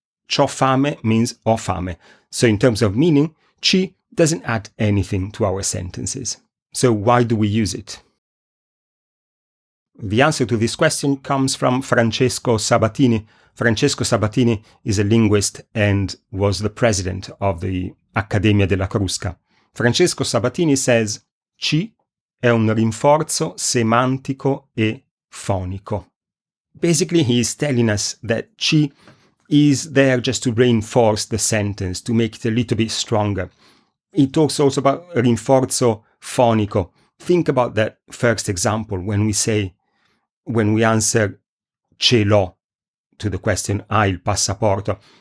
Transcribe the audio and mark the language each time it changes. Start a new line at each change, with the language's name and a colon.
Italian: C'ho fame
English: means
Italian: ho fame.
English: So in terms of meaning, ci doesn't add anything to our sentences. So why do we use it? The answer to this question comes from Francesco Sabatini. Francesco Sabatini is a linguist and was the president of the Accademia della Crusca.
Italian: Francesco Sabatini
English: says,
Italian: ci è un rinforzo semantico e fonico.
English: Basically, he is telling us that ci is there just to reinforce the sentence, to make it a little bit stronger. He talks also about
Italian: rinforzo fonico.
English: Think about that first example when we answer
Italian: ce l'ho
English: to the question,
Italian: hai il passaporto.